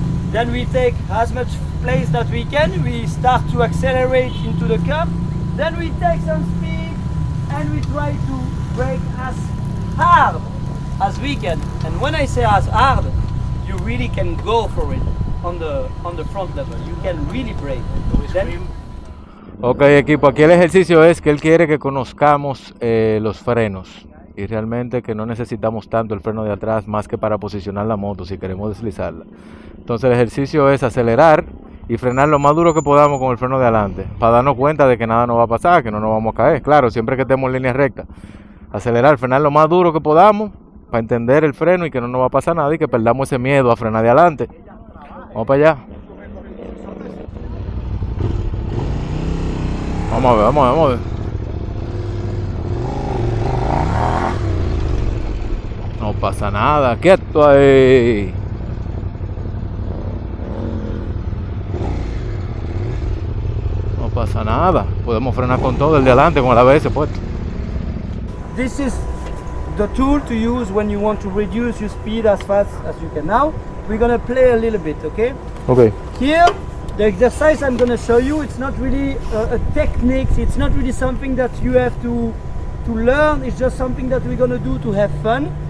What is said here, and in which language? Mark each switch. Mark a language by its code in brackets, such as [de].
[en] Then we take as much place that we can. We start to accelerate into the curb. Then we take some speed and we try to brake as hard as we can. And when I say as hard, you really can go for it. on the front level. You can really brake. Then, [es] Ok, equipo, aquí el ejercicio es que él quiere que conozcamos los frenos y realmente que no necesitamos tanto el freno de atrás más que para posicionar la moto si queremos deslizarla. Entonces el ejercicio es acelerar y frenar lo más duro que podamos con el freno de adelante para darnos cuenta de que nada nos va a pasar, que no nos vamos a caer. Claro, siempre que estemos en línea recta. Acelerar, frenar lo más duro que podamos para entender el freno y que no nos va a pasar nada y que perdamos ese miedo a frenar de adelante. Vamos para allá. Vamos a ver, vamos a ver. No pasa nada, quieto ahí. No pasa nada. Podemos frenar con todo el de adelante con el ABS puesto. [en] this is the tool to use when you want to reduce your speed as fast as you can. Now we're gonna play a little bit, okay? Okay. Here, the exercise I'm gonna show you, it's not really a technique, it's not really something that you have to learn, it's just something that we're gonna do to have fun.